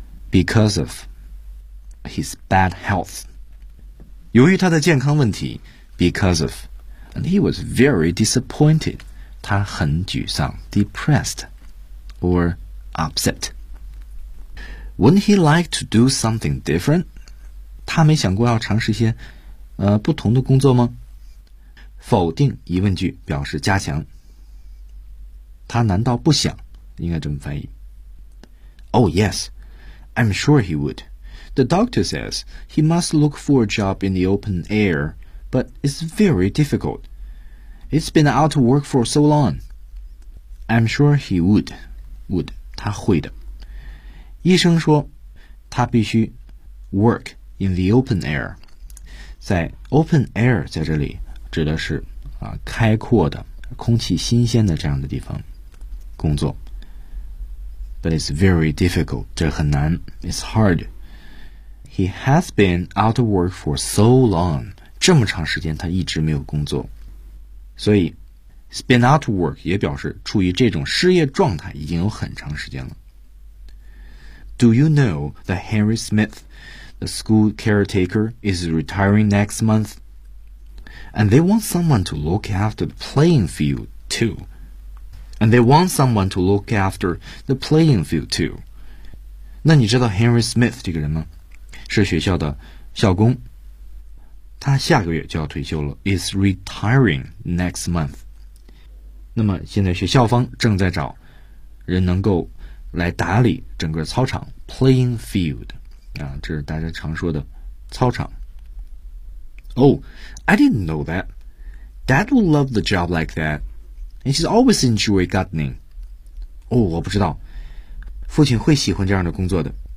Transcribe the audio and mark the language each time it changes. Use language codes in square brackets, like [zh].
[en] Because ofhis bad health, [zh] 由于他的健康问题 [en] because of, and he was very disappointed, [zh] 他很沮丧 [en] depressed or upset. Wouldn't he like to do something different? [zh] 他没想过要尝试一些不同的工作吗？否定疑问句表示加强，他难道不想，应该这么翻译。 [en] Oh yes, I'm sure he would. The doctor says he must look for a job in the open air, but it's very difficult. He's been out of work for so long. I'm sure he would, [zh] 他会的。医生说他必须 [en] work in the open air. [zh] 在 open air 在这里指的是开阔的、空气新鲜的这样的地方工作。 [en] But it's very difficult, [zh] 这很难 [en] it's hard. He has been out of work for so long. [zh] 这么长时间他一直没有工作。所以 [en] he's been out of work [zh] 也表示处于这种失业状态已经有很长时间了。 [en] Do you know that Henry Smith, the school caretaker, is retiring next month? And they want someone to look after the playing field too. And they want someone to look after the playing field too. [zh] 那你知道 Henry Smith 这个人吗？是学校的校工，他下个月就要退休了 [en] is retiring next month。 [zh] 那么现在学校方正在找人能够来打理整个操场 playing field 啊，这是大家常说的操场。 [en] Oh, I didn't know that. Dad would love the job like that. And she's always enjoyed gardening. [zh] 哦，我不知道，父亲会喜欢这样的工作的。